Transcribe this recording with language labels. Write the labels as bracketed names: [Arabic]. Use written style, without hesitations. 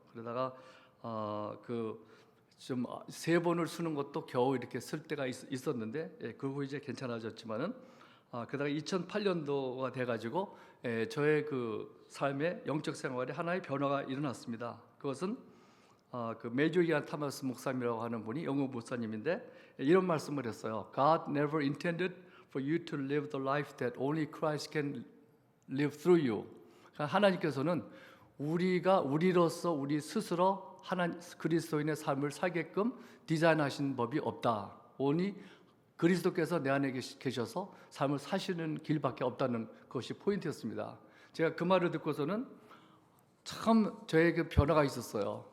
[Korean] 그러다가 그 좀 세 번을 쓰는 것도 겨우 이렇게 쓸 때가 있었는데 그 후 이제 괜찮아졌지만은 그러다가 2008년도가 돼가지고 저의 그 삶의 영적 생활에 하나의 변화가 일어났습니다. 그것은 그 메조이안 타마스 목사님이라고 하는 분이 영국 목사님인데 이런 말씀을 했어요. [English] God never intended for you to live the life that only Christ can live through you. [Korean] 그러니까 하나님께서는 우리가 우리로서 우리 스스로 그리스도인의 삶을 살게끔 디자인하신 법이 없다. 오니 그리스도께서 내 안에 계셔서 삶을 사시는 길밖에 없다는 것이 포인트였습니다. 제가 그 말을 듣고서는 참 저에게 변화가 있었어요.